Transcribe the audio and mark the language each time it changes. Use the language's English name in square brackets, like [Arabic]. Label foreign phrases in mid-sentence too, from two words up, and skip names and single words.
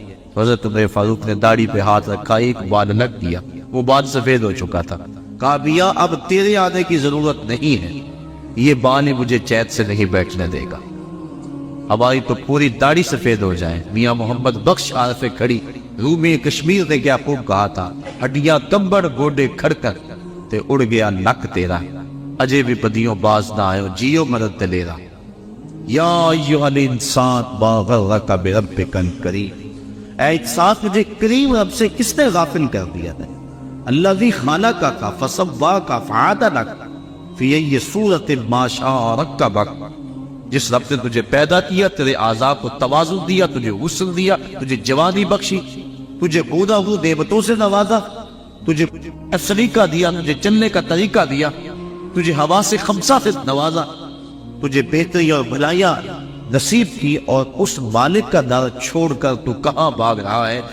[Urdu] حضرت عمر فاروق نے داڑھی پہ ہاتھ رکھا، ایک بال الگ دیا، وہ بال سفید ہو چکا تھا۔ کہا بیا اب تیرے آنے کی ضرورت نہیں ہے، یہ بال مجھے چین سے نہیں بیٹھنے دے گا، ہماری تو پوری داڑھی سفید ہو جائے۔ میاں محمد بخش عارف کھڑی رومی کشمیر نے کیا خوب کہا تھا، [Punjabi] ہڈیاں کمبڑ گوڈے کھڑکر تے اڑ گیا نک تیرا، اجے بھی بدیوں باز نہ آئے جیو مدد دلیرا۔ [Arabic] یا ایھا الانسان ما غرک بربک الکریم، [Urdu] اے انسان مجھے کریم رب سے کس نے غافل کر دیا ہے؟ [Arabic] الذی خلقک فسواک فعدلک فی ای صورت ما شاء رکبک، [Urdu] جس رب نے تجھے پیدا کیا، تیرے اعضاء کو توازن دیا، تجھے غسل دیا، تجھے جوانی بخشی، تجھے بودا ہو نعمتوں سے نوازا، تجھے سلیقہ دیا، تجھے چلنے کا طریقہ دیا، تجھے ہوا سے خمسہ سے نوازا، تجھے بہتری اور بھلائیاں نصیب کی، اور اس مالک کا در چھوڑ کر تو کہاں بھاگ رہا ہے؟